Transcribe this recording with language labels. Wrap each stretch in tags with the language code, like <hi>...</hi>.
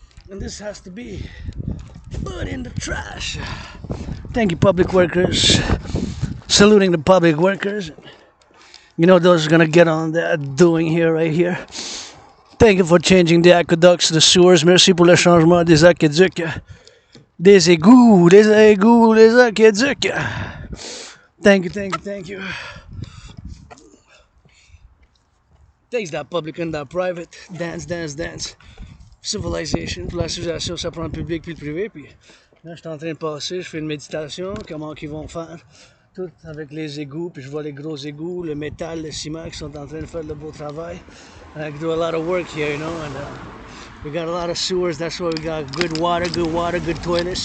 <en>And this has to be put in the trash. Thank you, public workers. Saluting the public workers. You know those are gonna get on that doing here, right here. Thank you for changing the aqueducts, the sewers.</en> <fr>Merci pour le changement des aqueducs. Des égouts, des aqueducs.</fr> <en>Thank you. Thanks that public and that private. Dance. Civilisation.</en> <fr>Pour la civilisation, ça prend le public puis le privé. Puis là, je suis en train de passer, je fais une méditation. Comment qu'ils vont faire? Tout avec les égouts. Puis je vois les gros égouts, le métal, le ciment qui sont en train de faire le beau travail.</fr> <en>And I do a lot of work here, you know. And we got a lot of sewers. That's why we got good water, good toilets.</en>